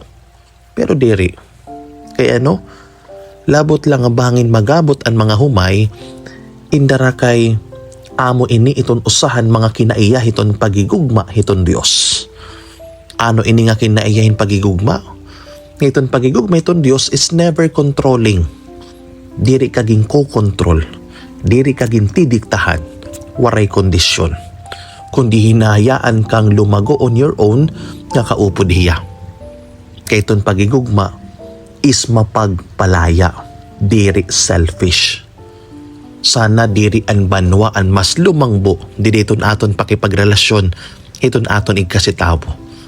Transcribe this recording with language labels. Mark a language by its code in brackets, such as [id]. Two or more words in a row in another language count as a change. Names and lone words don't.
[war] Pero diri, kaya ano? Labot lang nga bangin magabot ang mga humay, indara kay amo ini iton usahan mga kinaiya hiton pagigugma hiton Dios. Ano ini nga kinaiyahin pagigugma? Hiton pagigugma hiton Dios [en] is never controlling. [war] Diri kaging ko-control, diri kaging tidiktahan, waray kondisyon. [tl] Kundi hinahayaan kang lumago [en] on your own [war] nga kaupod hiya. Kay iton pagigugma is mapagpalaya, diri selfish. Sana diri an banwa an mas lumangbo, di diton aton pakipagrelasyon, iton aton igkasitawo.